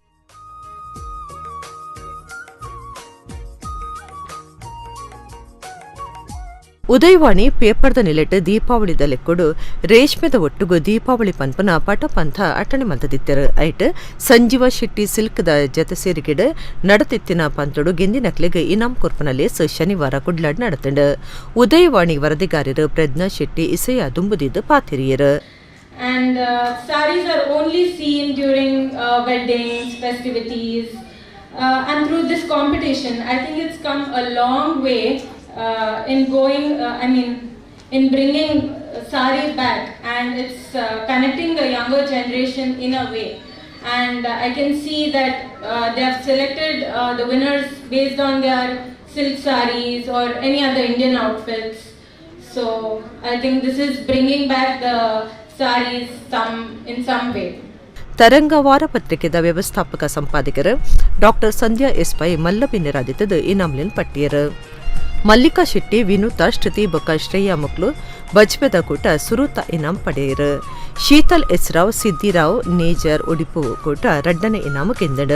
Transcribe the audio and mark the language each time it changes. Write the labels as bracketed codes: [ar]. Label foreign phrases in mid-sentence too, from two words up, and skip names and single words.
[tcy] ಉದಯವಾಣಿ ಪೇಪರ್ದ ನಿಲೆಟ್ ದೀಪಾವಳಿದ ಲೆಕ್ಕಡು ರೇಷ್ಮೆದ ಒಟ್ಟುಗು ದೀಪಾವಳಿ ಪಂಪನ ಪಟಪಂಥ ಅಟಣೆ ಮಂತದಿತ್ತರು ಐಟ್ ಸಂಜೀವ ಶೆಟ್ಟಿ ಸಿಲ್ಕ್ದ ಜತೆ ಸೇರಿಕೆಡ್ ನಡತಿತ್ತಿನ ಪಂತೊಡು ಗೆಂದಿನಕ್ಲೆಗೆ ಇನಾಮ್ ಕೊರ್ಪನ ಲೇಸ್ ಶನಿವಾರ ಕುಡ್ಲಾಡ್ ನಡತಂಡು ಉದಯವಾಣಿ ವರದಿಗಾರರು ಪ್ರಜ್ಞಾ ಶೆಟ್ಟಿ ಇಸೆಯ ದುಂಬುದಿದ್ದು ಪಾತಿರಿಯರು. [en] And sarees are only seen during weddings, festivities, and through this competition, I think it's come a long way in going. In bringing sari back, and it's connecting the younger generation in a way. And I can see that they have selected the winners based on their silk sarees or any other Indian outfits. So I think this is bringing back the sarees in some way. [tcy] ತರಂಗ ವಾರಪತ್ರಿಕೆದ ವ್ಯವಸ್ಥಾಪಕ ಸಂಪಾದಕರು ಡಾಕ್ಟರ್ ಸಂಧ್ಯಾ ಎಸ್ ಪೈ ಮಲ್ಲಬಿನ್ನಿರಾದಿತ್ತದು ಇನಾಮ್ಲಿನ್ ಪಟ್ಟಿಯರು. ಮಲ್ಲಿಕಾ ಶೆಟ್ಟಿ ವಿನೂತಾ ಶ್ರುತಿ ಬೊಕ್ಕ ಶ್ರೇಯಾ ಮುಕ್ಲು ಬಜ್ಪೆದ ಕೂಟ ಸುರೂತ ಇನಾಮ್ ಪಡೆಯರು. ಶೀತಲ್ ಎಸ್ ರಾವ್ ಸಿದ್ದಿರಾವ್ ನೇಜರ್ ಉಡಿಪು ಕೂಟ ರಡ್ಡನೆ ಇನಾಮು ಗೆಂದಡು.